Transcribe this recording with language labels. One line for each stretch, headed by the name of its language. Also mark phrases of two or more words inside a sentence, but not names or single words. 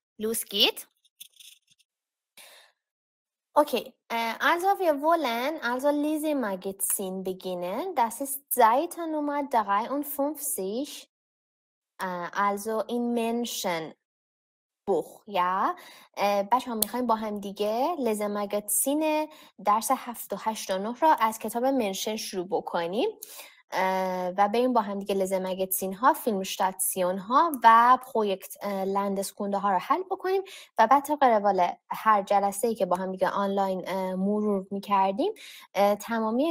German: Los geht's. Okay, also wir wollen also Lesemagazin beginnen. Das ist Seite Nummer 53, also in Menschenbuch, ja.
Persian: بچه ها میخوایم با هم دیگه لزمگزین درس 7 و 8 و 9 را از کتاب منشن شروع بکنیم و بریم با هم دیگه لزمگزین ها، فیلمشتاتسیون ها و
German: Projekt Landeskunde
Persian: ها رو حل بکنیم و بعد طبق روال هر جلسه‌ای که با هم دیگه آنلاین مرور میکردیم تمامی